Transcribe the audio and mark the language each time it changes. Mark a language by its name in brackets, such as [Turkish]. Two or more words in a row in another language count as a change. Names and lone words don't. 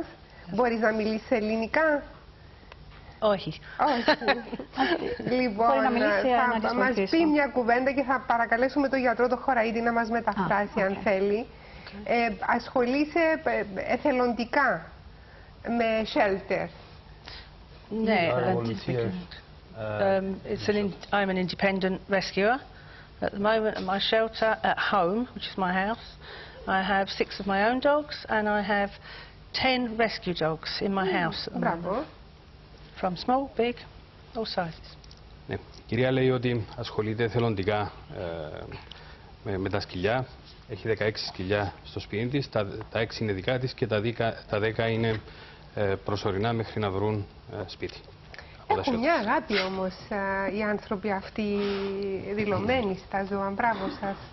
[Greek] Μπορείς να μιλήσεις ελληνικά? Όχι. Λοιπόν, θα μας πει μια κουβέντα και θα παρακαλέσουμε τον γιατρό το Χωραϊτή να μας μεταφράσει αν θέλει. Ασχολείσαι εθελοντικά με shelter. [English] Ναι, I'm an independent rescuer. At the moment at my shelter at home, which is my house, I have 6 of my own dogs and I have 10 rescue dogs in my house at the moment. From small, big, all sizes. [Greek] Ναι. Η κυρία λέει ότι ασχολείται εθελοντικά με τα σκυλιά. Έχει 16 σκυλιά στο σπίτι της, τα 6 είναι δικά της και τα 10 είναι προσωρινά μέχρι να βρουν σπίτι. Έχουν μια αγάπη όμως οι άνθρωποι αυτοί δηλωμένοι στα ζώα.